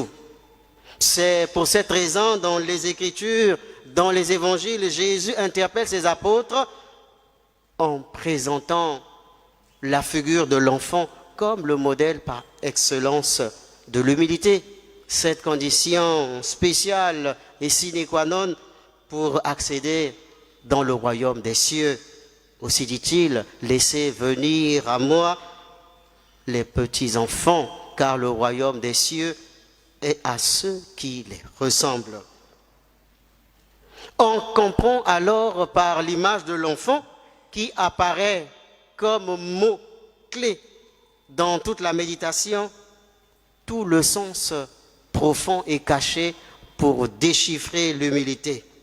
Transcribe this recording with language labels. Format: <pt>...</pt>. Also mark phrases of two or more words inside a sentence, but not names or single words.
<fr>C'est pour cette raison, dans les Écritures, dans les Évangiles, Jésus interpelle ses apôtres en présentant la figure de l'enfant comme le modèle par excellence de l'humilité. Cette condition spéciale et</fr> <la>sine qua non</la> <fr>pour accéder dans le royaume des cieux. Aussi dit-il, laissez venir à moi les petits enfants, car le royaume des cieux et à ceux qui les ressemblent. On comprend alors par l'image de l'enfant qui apparaît comme mot-clé dans toute la méditation, tout le sens profond et caché pour déchiffrer l'humilité.</fr>